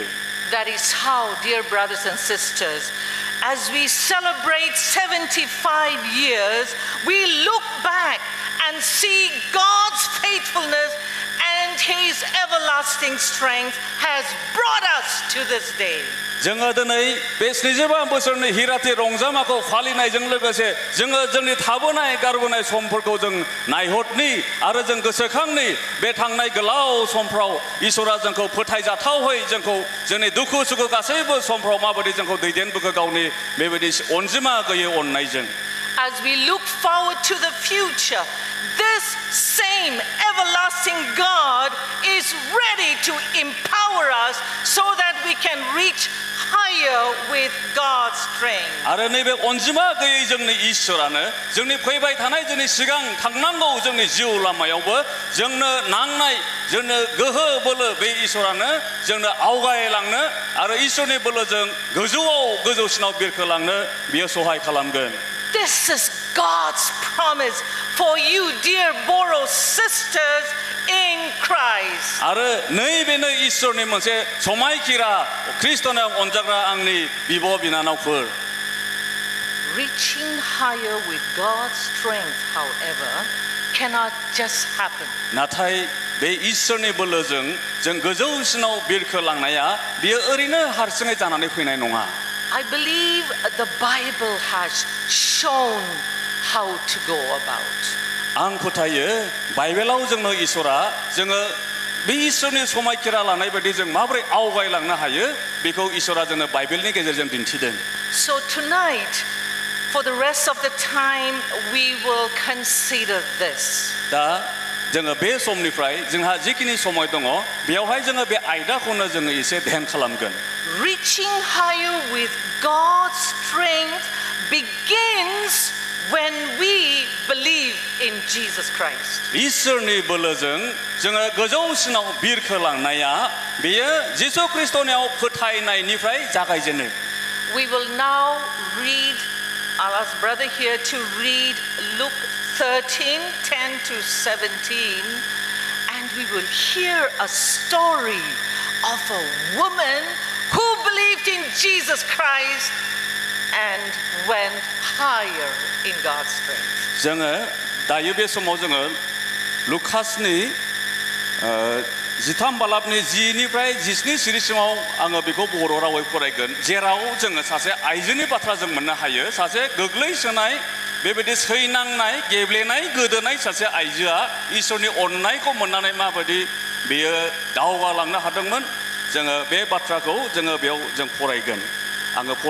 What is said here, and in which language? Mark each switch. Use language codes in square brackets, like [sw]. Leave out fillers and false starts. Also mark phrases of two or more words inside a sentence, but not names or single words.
[en] That is how, dear brothers and sisters, as we celebrate 75 years, we look back and see God's faithfulness and His everlasting strength has brought us to this day. [brx] जोङो दिनै बे 75 बोसोरनि हिराथि रंजामाखौ फालिनायजों लोगोसे जोङो जोंनि थाबोनाय गारबोनाय समफोरखौ जों नायहरनि आरो जों गोसोखांनि बे थांनाय गोलाव समफ्राव इसोरा जोंखौ फोथायजाथावै जोंखौ जोंनि दुखु सुखु गासैबो समफ्राव माबायदि जोंखौ दैदेनबोखो गावनि बेबायदि अनजिमा गैयै अननायजों [en] As we look forward to the future, this same everlasting God is ready to empower us so that we can reach higher with God's strength. [brx] आरो नैबे अनजिमा गैयै जोंनि इसोरानो जोंनि फैबाय थानाय जोंनि सिगां थांनांगौ जोंनि जिउ लामायावबो जोंनो नांनाय जोंनो गोहो बोलो बे इसोरानो जोंनो आवगायलांनो आरो इसोरनि बोलोजों गोजौसिनाव बिरखोलांनो बियो सहाय खालामगोन [en] This is God's promise for you, dear Boro sisters in Christ. [brx] आरो नैबेनो इसोरनि मोनसे समायखिरा ख्रिस्टनाव अनजाग्रा आंनि बिब' बिनानावफोर [en] Reaching higher with God's strength, however, cannot just happen. [brx] नाथाय बे इसोरनि बोलोजों जों गोजौसिनाव बिरखोलांनाया बियो ओरैनो हारसिङै जानानै फैनाय नङा [en] I believe the Bible has shown how to go about. [brx] आं फोथायो बाइबेलाव जोंनो इसोरा जोङो बे इसोरनि समायखिरा लानाय बायदि जों माबोरै आवगायलांनो हायो बेखौ इसोरा जोंनो बाइबेलनि गेजेरजों दिन्थिदों [en] So tonight, for the rest of the time, we will consider this. [brx] दा जोङो बे समनिफ्राय जोंहा जिखिनि समय दङ बेयावहाय जोङो बे आयदाखौनो जोङो एसे ध्यान खालामगोन [en] Reaching higher with God's strength begins when we believe in Jesus Christ. [brx] इसोरनि बोलोजों जोङो गोजौसिनाव बिरखोलांनाया बेयो जिसु ख्रिस्टनियाव फोथायनायनिफ्राय जागायजेनो [en] We will now read, I'll ask brother here to read Luke 13, 10 to 17, and we will hear a story of a woman who believed in Jesus Christ and went higher in God's strength. [brx] जोङो दायो बे समाव जोङो लुकासनि 13 बालाबनि 10निफ्राय 17 सिरिसिमाव आङो बेखौ बर' रावै फरायगोन जेराव जोङो सासे आइजोनि बाथ्रा जों मोननो हायो सासे गोग्लैसोनाय बेबायदि सैनांनाय गेब्लेनाय गोदोनाय सासे आइजोआ इसोरनि अननायखौ मोननानै माबायदि बेयो दावगालांनो हादोंमोन जोङो बे बाथ्राखौ जोङो बेयाव जों फरायगोन